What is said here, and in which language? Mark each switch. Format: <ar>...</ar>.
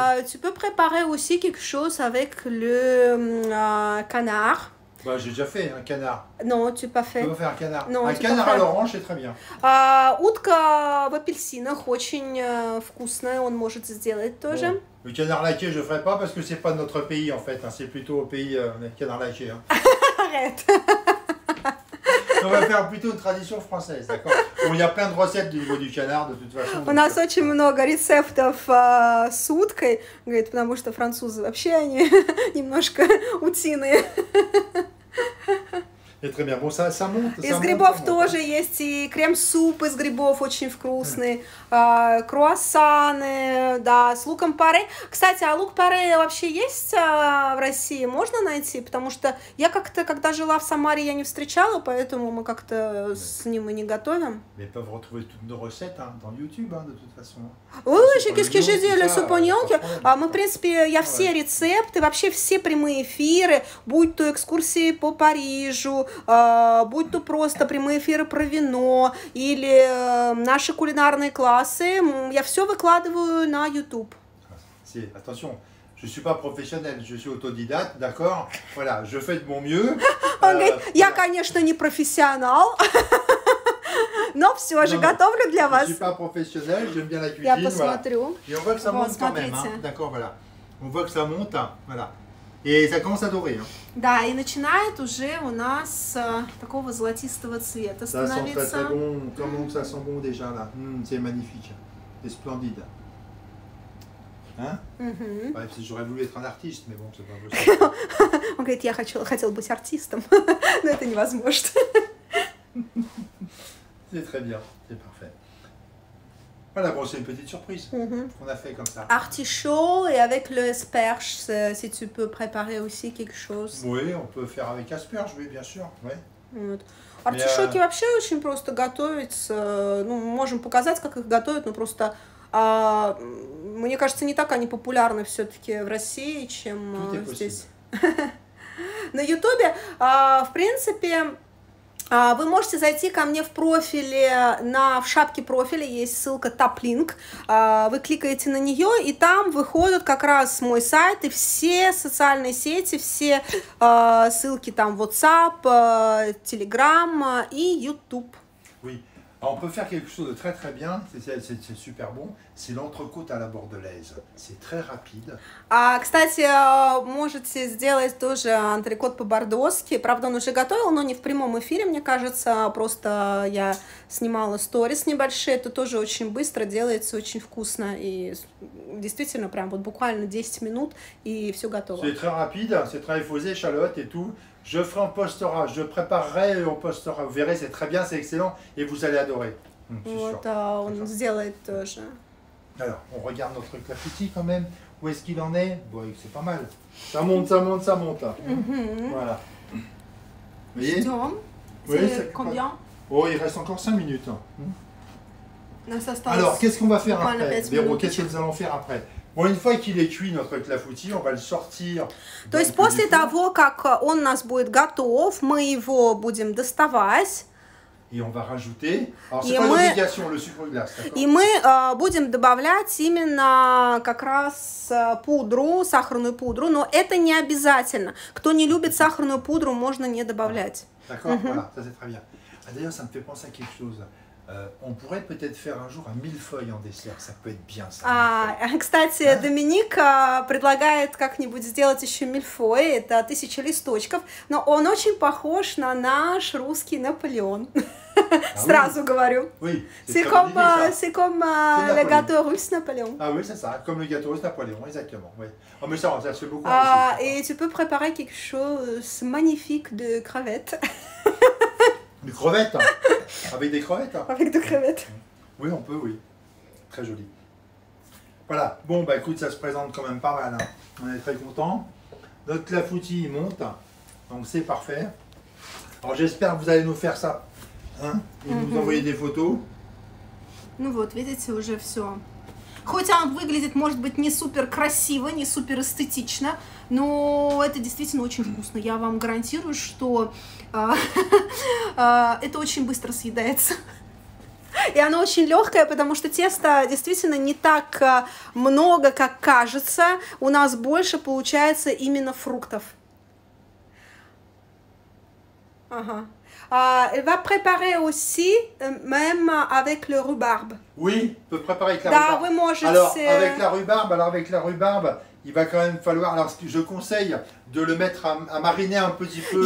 <fr>Tu peux préparer aussi quelque chose avec le canard. Bah, j'ai déjà fait un canard. Non, tu peux faire. Tu peux faire un canard. Non, un canard à l'orange, c'est très bien.</fr> <ru>Утка в апельсинах очень вкусная, он может сделать тоже.</ru> <fr>Bon. Le canard laqué, je ne ferai pas parce que c'est pas de notre pays en fait. Hein. C'est plutôt au pays le canard laqué. Hein. Arrête. On va faire plutôt une tradition française, d'accord? Bon, il y a plein de recettes du niveau du canard, de toute façon.</fr> <ru>У нас очень много рецептов с уткой, говорит, потому что французы вообще они немножко утиные.</ru> <fr>Et très bien. Bon, ça monte.</fr> <ru>Из грибов тоже есть и крем-суп из грибов очень вкусный, круассаны, да, с луком паре. Кстати, а лук паре вообще есть в России? Можно найти? Потому что я как-то, когда жила в Самаре, я не встречала, поэтому мы как-то с ним и не готовим.</ru> <fr>Mais ils peuvent retrouver toutes nos recettes dans YouTube, de toute façon. Oui, qu'est-ce que j'ai dit, le супоньонки.</fr> <ru>Мы, в принципе, я все рецепты, вообще все прямые эфиры, будь то экскурсии по Парижу, будь то просто прямые эфиры про вино или наши кулинарные классы, я все выкладываю на YouTube.</ru> <fr>Attention, je ne suis pas professionnel, je suis autodidacte, d'accord? Voilà, je fais de mon mieux.</fr> <ru>Он говорит, я, конечно, не профессионал, но все же готовлю для вас.</ru> <fr>Je ne suis pas professionnel, j'aime bien la cuisine.</fr> <ru>Я посмотрю.</ru> <fr>Et on voit que ça monte quand même, d'accord, voilà. On voit que ça monte, voilà. Et ça commence à dorer. Да, и начинает уже у нас такого золотистого цвета становиться. Ça sent très bon, comment ça sent bon déjà là. C'est magnifique, c'est splendide. Hein? Ouais, j'aurais voulu être un artiste, mais bon, c'est pas possible.</fr> <ru>Он говорит, я хотел быть артистом, но это невозможно.</ru> <fr>C'est très bien, c'est parfait. Voilà, bon, c'est une petite surprise qu'on a fait comme ça. Artichaut et avec le asperge, si tu peux préparer aussi quelque chose. Oui, on peut faire avec asperge, oui, bien sûr. Ouais.</fr> <ru>Вот. Артишоки вообще очень просто готовятся. Ну, можем показать, как их готовят, но просто, мне кажется, не так они популярны все-таки в России, чем здесь. На Ютубе, в принципе, вы можете зайти ко мне в профиле, в шапке профиля есть ссылка Top-Link, вы кликаете на нее, и там выходит как раз мой сайт, и все социальные сети, все ссылки там WhatsApp, Telegram и YouTube.</ru> <fr>Oui. Alors, on peut faire quelque chose de très très bien, c'est super bon, c'est l'entrecôte à la bordelaise. C'est très rapide.</fr> <ru>Кстати, можете сделать тоже антрекот по-бордоски. Правда, он уже готовил, но не в прямом эфире, мне кажется. Просто я снимала сторис небольшие. Это тоже очень быстро делается, очень вкусно. И действительно, прям вот буквально 10 минут, и все готово.</ru> <fr>C'est très rapide, c'est très effosé, échalote et tout. Je ferai, on postera, je préparerai et on postera. Vous verrez, c'est très bien, c'est excellent et vous allez adorer.</fr> <ru>Вот, он сделает тоже.</ru> <fr>Alors, on regarde notre clafoutis quand même. Où est-ce qu'il en est? Bon, c'est pas mal. Ça monte, ça monte, ça monte. Voilà. Vous voyez? Oui, c'est combien? Oh, il reste encore 5 minutes. Alors, qu'est-ce qu'on va faire après? Véro, qu'est-ce que nous allons faire après? Bon, une fois qu'il est cuit, notre clafoutis, on va le sortir.</fr> <ru>То есть после того, как он у нас будет готов, мы его будем доставать.</ru> <fr>Et on va rajouter, alors c'est pas une obligation, le sucre glace, d'accord?</fr> <ru>И мы будем добавлять именно как раз пудру, сахарную пудру, но это не обязательно. Кто не любит сахарную пудру, можно не добавлять.</ru> <fr>D'accord, voilà, ça c'est très bien. D'ailleurs, ça me fait penser à quelque chose. On pourrait peut-être faire un jour un millefeuille en dessert, ça peut être bien ça.</fr> <ru>Кстати, Доминик предлагает как-нибудь сделать еще мильфой, это 1000 листочков, но он очень похож на наш русский Наполеон. Сразу говорю.</ru> <fr>Oui, c'est comme le gâteau russe Napoléon. Ah oui, c'est ça, comme le gâteau russe Napoléon, exactement. Oui. Oh, mais ça se fait beaucoup. Et tu peux préparer quelque chose magnifique de crevettes. Des crevettes, avec des crevettes. Avec des crevettes. Oui, on peut, oui. Très joli. Voilà. Bon, bah écoute, ça se présente quand même pas mal. Hein. On est très content. Notre clafoutis il monte, donc c'est parfait. Alors j'espère que vous allez nous faire ça, hein, et nous envoyer des photos.</fr> <ru>Ну вот, видите, уже все. Хоть он выглядит, может быть, не супер красиво, не супер эстетично, но это действительно очень вкусно. Я вам гарантирую, что это очень быстро съедается. И оно очень легкое, потому что теста действительно не так много, как кажется. У нас больше получается именно фруктов. Ага.</ru> <fr>Elle va préparer aussi, même avec le rhubarbe. Oui, on peut préparer avec la rhubarbe.</fr> <ru>Вы можете...</ru> <fr>Alors, avec la rhubarbe, il va quand même falloir, alors je conseille de le mettre à mariner un petit peu.</fr>